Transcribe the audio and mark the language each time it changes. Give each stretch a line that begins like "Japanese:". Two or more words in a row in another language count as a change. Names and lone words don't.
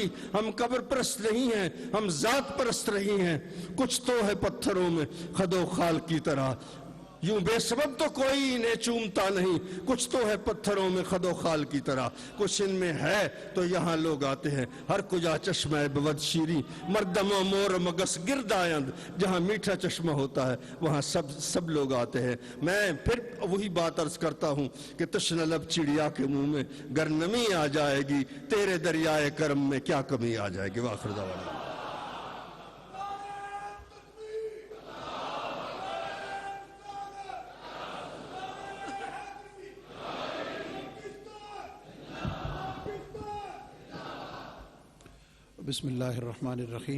Urdu: ہم قبر پرست نہیں ہیں، ہم ذات پرست رہی ہیں۔ کچھ تو ہے پتھروں میں خد و خال کی طرح، یوں بے سبب تو کوئی انہیں چومتا نہیں، کچھ تو ہے پتھروں میں خد و خال کی طرح، کچھ ان میں ہے تو یہاں لوگ آتے ہیں۔
Persian: ہر کجا چشمہ بود شیریں، مردم و مور مگس گرد آیند،
Urdu: جہاں میٹھا چشمہ ہوتا ہے وہاں سب لوگ آتے ہیں۔ میں پھر وہی بات عرض کرتا ہوں کہ تشنہ لب چڑیا کے منہ میں گر نمی آ جائے گی، تیرے دریائے کرم میں کیا کمی آ جائے گی۔
Arabic: وآخر دعوانا بسم اللہ الرحمن الرحیم۔